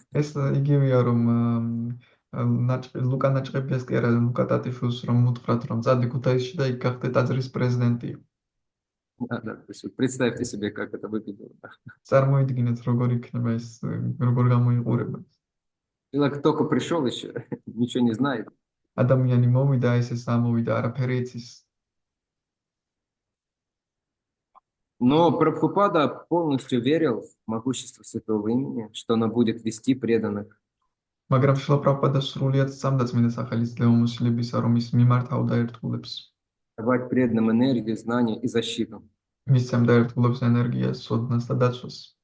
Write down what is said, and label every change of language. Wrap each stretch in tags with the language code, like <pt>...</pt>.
<ka>ეს იგივეა, რომ ლუკა ნაჭყებიას კი არა, ლუკა ტატიშვილს რომ მუთხრათ, რომ წადი ქუთაისში და იქ გახდე ტაძრის პრეზიდენტი.</ka> <ru>Да, то есть представьте себе, как это выглядело.</ru> <ka>წარმოიდგინეთ, როგორ იქნება ეს, როგორ გამოიყურება.</ka> <ru>Человек только пришел еще, ничего не знает.</ru> <ka>ადამიანი მოვიდა, ეს ამოვიდა, არაფერი იცის.</ka> <ru>Но Прабхупада полностью верил в могущество святого имени, что оно будет вести преданных.</ru> <ka>მაგრამ შილა პრაბჰუპადა სრულიად სწამდა წმინდა სახელის ძლევამოსილებისა, რომ ის მიმართავდა ერთგულებს.</ka> <ru>Давать преданным энергию, знания и защиту.</ru> <ka>მისცემდა ერთგულებს ენერგიას, სოდნას და დაცვას.</ka>